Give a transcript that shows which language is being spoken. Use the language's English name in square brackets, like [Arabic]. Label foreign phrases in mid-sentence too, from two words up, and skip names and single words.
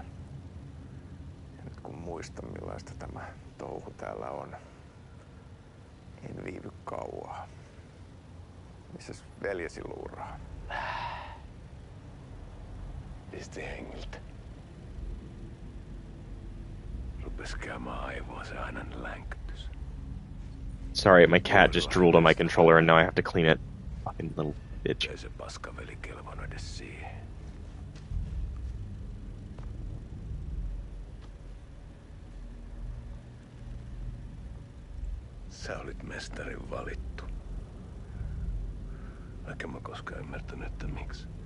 [Finnish] Ja nyt kun muistan millaista tämä touhu täällä on, en viivy kauaa. Missäs veljesi luuraa? Pisti hengiltä. Rupes käymään aivoa se aina länkytys. [English] Sorry, my cat just drooled on my controller and now I have to clean it. Fucking little bitch. [Finnish] Ei se paskaveli kelvannut edes siihen. Sä olit mestarin valittu. Vaikka mä koskaan ymmärtänyt, että miksi.